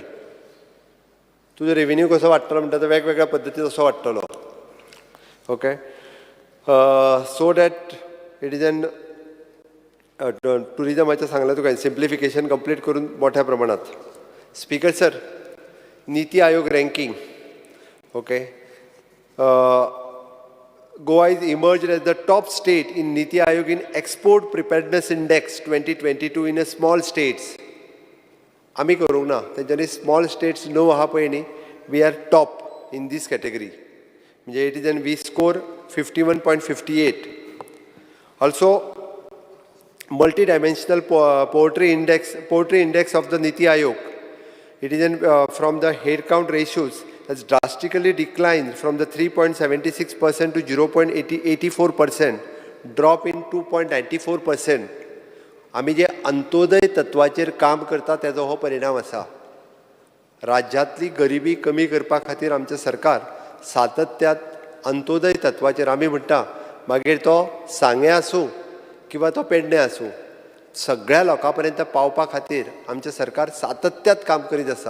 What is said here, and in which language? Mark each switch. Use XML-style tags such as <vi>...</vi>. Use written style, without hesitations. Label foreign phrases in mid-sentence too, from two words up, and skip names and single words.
<kok>तुजो रेव्हेन्यू कसो वाडटलो म्हणटा तो वेगवेगळ्या पद्दतीन असो वाडटलो.</kok> <en>okay, so that it is an</en> <kok>टुरिझमाचें सांगलें तुका सिम्प्लिफिकेशन कंप्लीट करून मोठ्या प्रमाणात.</kok> <en>speaker sir, Niti Aayog ranking. ओके, Goa is emerged as the top state in Niti Aayog in Export Preparedness Index 2022 in a small states.</en> <kok>आमी करूंक ना. तेंच्यांनी</kok> <en>small states</en> <kok>9 आहा पळय न्ही,</kok> <en>we are top. in this category.</en> <kok>म्हणजे</kok> <en>it is an we score 51.58. Also, multi-dimensional poetry index of the Niti Aayog. It is from the head count ratios has drastically declined from the 3.76% to 0.84%, drop in 2.94%.</en> <kok>आमी जे अंत्योदय तत्वाचेर काम करता तेजो हो परिणाम आसा. राज्यांतली गरिबी कमी करपा खातीर आमचें सरकार सातत्यात अंत्योदय तत्वाचेर आमी म्हणटा मागीर तो सांगे आसूं किंवा तो पेडणे आसूं सगळ्या लोकां पर्यंत पावपा खातीर आमचें सरकार सातत्यात काम करीत आसा.</kok>